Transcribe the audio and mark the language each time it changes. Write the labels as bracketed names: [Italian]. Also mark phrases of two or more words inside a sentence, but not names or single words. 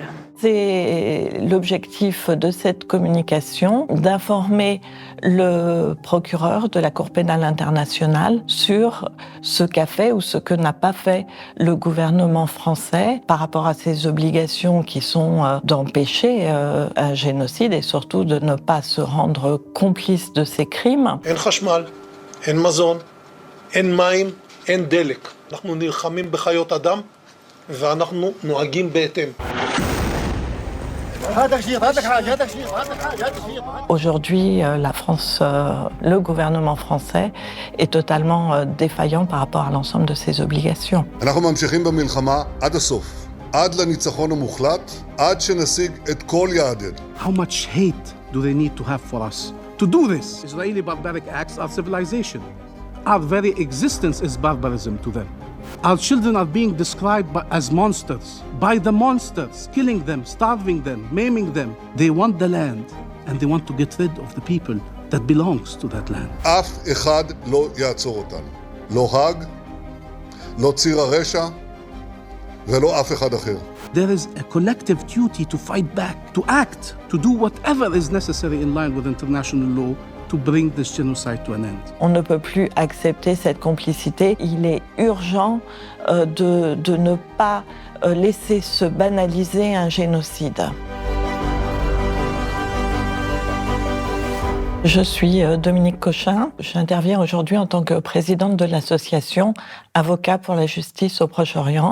[French] C'est l'objectif de cette communication, d'informer le procureur de la Cour pénale internationale sur ce qu'a fait ou ce que n'a pas fait le gouvernement français par rapport à ses obligations qui sont d'empêcher un génocide et surtout de ne pas se rendre complice de ces crimes. [Hebrew] אין חשמל, אין מזון, אין מים, אין דלק. אנחנו נלחמים בחיות אדם ואנחנו נוהגים בהתאם. [French] Aujourd'hui, la France, le gouvernement français est totalement défaillant par rapport à l'ensemble de ses obligations. [Hebrew] אנחנו ממשיכים במלחמה עד הסוף, עד לניצחון המוחלט, עד שנשיג את כל יעדינו. [English] How much hate do they need to have for us to do this? Israeli barbaric acts are civilization. Our very existence is barbarism to them. Our children are being described as monsters, by the monsters, killing them, starving them, maiming them. They want the land, and they want to get rid of the people that belongs to that land. [Hebrew] אף אחד לא יעצור אותנו. לא האג, לא ציר הרשע, ולא אף אחד אחר. [English] There is a collective duty to fight back, to act, to do whatever is necessary in line with international law to bring this genocide to an end. [French] On ne peut plus accepter cette complicité. Il est urgent de ne pas laisser se banaliser un génocide. Je suis Dominique Cochin. J'interviens aujourd'hui en tant que présidente de l'association Avocats pour la justice au Proche-Orient.